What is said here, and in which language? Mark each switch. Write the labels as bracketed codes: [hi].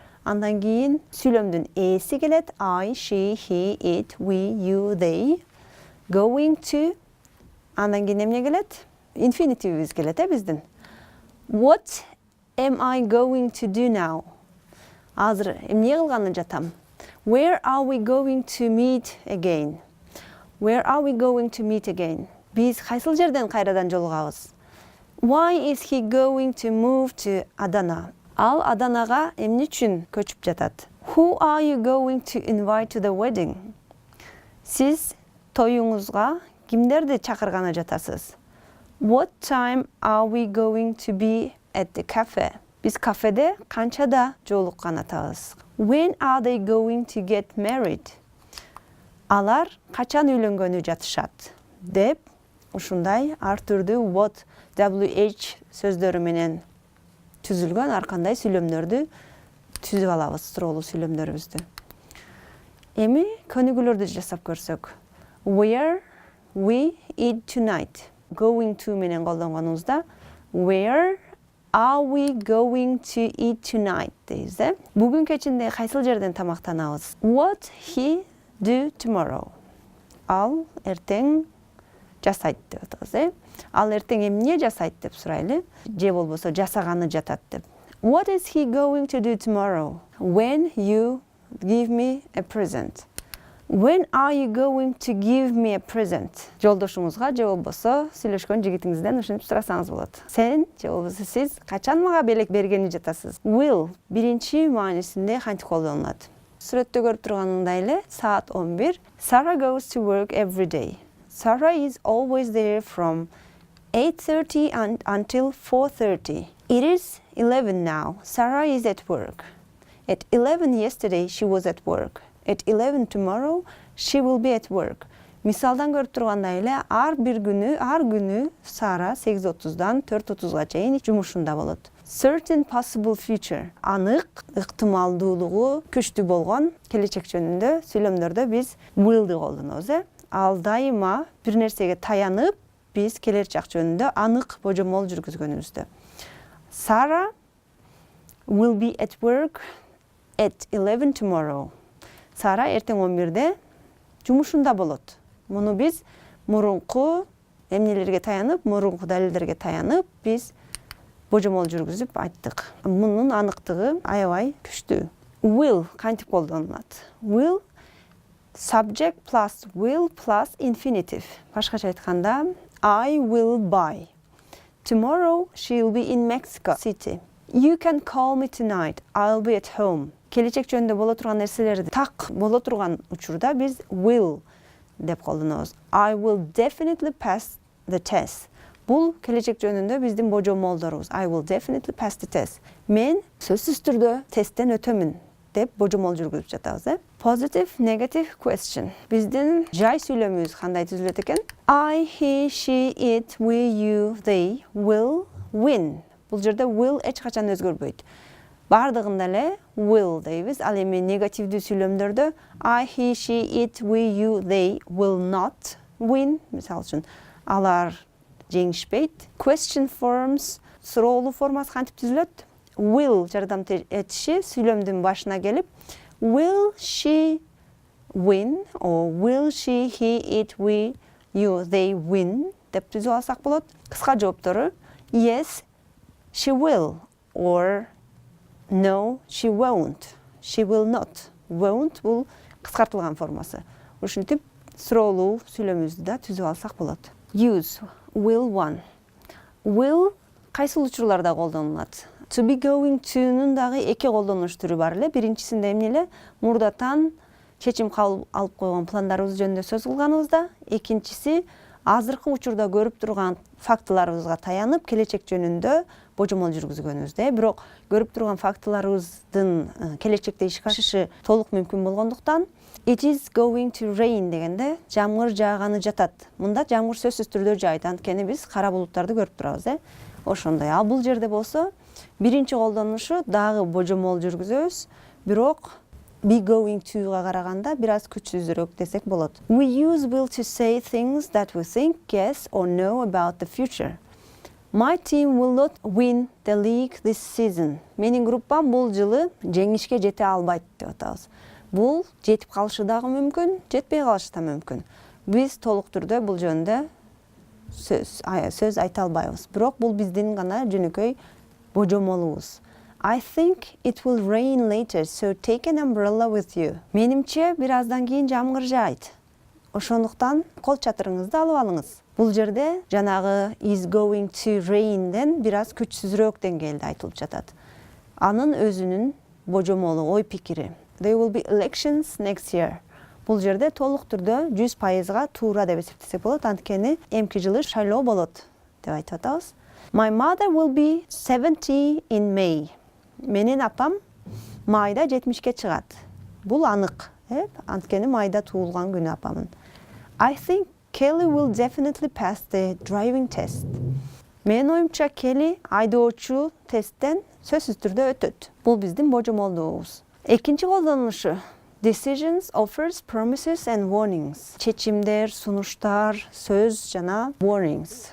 [ky] Андан кийин сүйлөмдүн эси келет. [en] I, she, he, it, we, you, they. Going to. [ky] Андан кийин эмне келет? Инфинитивибиз келет биздин. [en] What am I going to do now? [ky] Азыр эмне кылганы жатам? [en] Where are we going to meet again? Where are we going to meet again? [ky] Биз кайсыл жерден кайрадан жолугабыз? [en] Why is he going to move to Adana? [ky] Ал Аданага эмне үчүн көчүп жатат? [en] Who are you going to invite to the wedding? [ky] Сиз тоюңузга кимдерди чакырганы жатасыз? [en] What time are we going to be at the cafe? [ky] Биз кафеде канчада жолуккан атабыз? [en] When are they going to get married? [ky] Алар качан үйлөнгөнү жатышат? Деп ушундай ар түрдүү what, WH сөздөрү менен түзүлгөн ар кандай сүйлөмдөрдү түзүп алабыз, суроолуу сүйлөмдөрүбүздү. Эми көнүгүүлөрдү жасап көрсөк. [en] Where we eat tonight. Going to [ky] менен колдонгонубузда [en] where are we going to eat tonight [ky] дейбиз. Бүгүн кечинде кайсыл жерден тамактанабыз? [en] What he do tomorrow. [ky] Ал эртең жасайт деп атабыз. Ал эртең эмне жасайт деп сурайлы. Же болбосо жасаганы жатат деп. [en] What is he going to do tomorrow? When you give me a present. When are you going to give me a present? [ky] Жолдошуңузга же болбосо сүйлөшкөн жигитиңизден ушинтип сурасаңыз болот. Сен же болбосо сиз качан мага белек бергени жатасыз? Will биринчи маанисинде кантип колдонулат? Сүрөттө көрүп турганыңдай эле саат 11. [en] Sarah goes to work every day. Sarah is always there from 8:30 until 4:30. It is 11 now. Sarah is at work. At 11 yesterday she was at work. At 11 tomorrow she will be at work. [ky] Мисалдан көрүп тургандай эле ар күнү Сара 8:30дан 4:30га чейин жумушунда болот. [en] Certain possible future. [ky] Анык, ыктымалдуулугу күчтүү болгон келечек жөнүндө сүйлөмдөрдө биз will'ды колдонобуз. Ал дайыма бир нерсеге таянып биз келер чак жөнүндө анык божомол жүргүзгөнүбүздө. [en] Sarah will be at work at 11 tomorrow. [ky] Сара эртең 11-де жумушунда болот. Муну биз мурунку эмнелерге таянып, мурунку далилдерге таянып, биз божомол жүргүзүп айттык. Мунун аныктыгы аябай күчтүү. Will кантип колдонулат? [en] Will subject plus will plus infinitive. [ky] Башкача айтканда, [en] I will buy. Tomorrow she'll be in Mexico City. You can call me tonight. I'll be at home. [ky] Келечек жөнүндө боло турган нерселерди так боло турган учурда биз will деп колдонобуз. [en] I will definitely pass the test. [ky] Бул келечек жөнүндө биздин божомолдорубуз. [en] I will definitely pass the test. [ky] Мен сөзсүз түрдө тесттен өтөмүн деп божомол жүргүзүп жатабыз. [en] Positive, negative question. [ky] Биздин жай сүйлөмүбүз кандай түзүлөт экен? [en] I, he, she, it, we, you, they will win. [ky] Бул жерде will эч качан өзгөрбөйт. Бардыгында эле will дейбиз. Ал эми негативдүү сүйлөмдөрдө [en] I, he, she, it, we, you, they will not win. [ky] Мисалы үчүн алар жеңишпейт. [en] Question forms, [ky] суроолуу формасы кантип түзүлөт? [en] Will [ky] жардам этиши сүйлөмдүн башына келип, [en] will she win or will she, he, it, we, you, they win [ky] деп түзүп алсак болот. Кыска жооптору [en] yes, she will or no, she won't. She will not. [ky] Won't бул кыскартылган формасы. Ушинтип суроолуу сүйлөмүбүздү да түзүп алсак болот. [en] Use will one. [ky] Will кайсыл учурларда колдонулат? To be going to'нун дагы эки колдонуш түрү бар эле. Биринчисинде эмне эле? Мурдатан чечим алып койгон пландарыбыз жөнүндө сөз кылганыбызда, экинчиси азыркы учурда көрүп турган фактыларыбызга таянып, келечек жөнүндө божомол жүргүзгөнүбүздө. Бирок көрүп турган фактыларыбыздын келечекте ишке ашышы толук мүмкүн болгондуктан [en] it is going to rain [ky] дегенде жамгыр жааганы жатат. Мында жамгыр сөзсүз түрдө жаайт, анткени биз кара булуттарды көрүп турабыз. Ошондой. Ал бул жерде болсо биринчи колдонушу дагы божомол жүргүзөбүз, бирок be going to'га караганда бир аз күчсүзүрөөк десек болот. [en] We use will to say things that we think, guess or know about the future. My team will not win the league this season. [ky] Менин группам бул жылы жеңишке жете албайт деп атабыз. Бул жетип калышы дагы мүмкүн, жетпей калышы да мүмкүн. Биз толук түрдө бул жөнүндө сөз айта албайбыз. Бирок бул биздин гана жөнөкөй божомолубуз. [en] I think it will rain later, so take an umbrella with you. [ky] Менимче бир аздан кийин жамгыр жаайт. Ошондуктан кол чатырыңызды алып алыңыз. Бул жерде жанагы is going to rain'ден бир аз күчсүзүрөөк деңгээлде айтылып жатат. Анын өзүнүн божомолу, ой пикири. [en] There will be elections next year. [ky] Бул жерде толук түрдө 100%га туура деп эсептесек болот, анткени эмки жылы шайлоо болот деп айтып атабыз. [en] My mother will be 70 in May. [ky] Менин апам майда 70ке чыгат. Бул анык, анткени майда туулган күнү апамын. [en] I think Kelly will definitely pass the driving test. [ky] Менин оюмча Kelly айдоочу тесттен сөзсүз түрдө өтөт. Бул биздин божомолдугубуз. Экинчи колдонушу [en] decisions, offers, promises and warnings. [ky] Чечимдер, сунуштар, сөз жана warnings.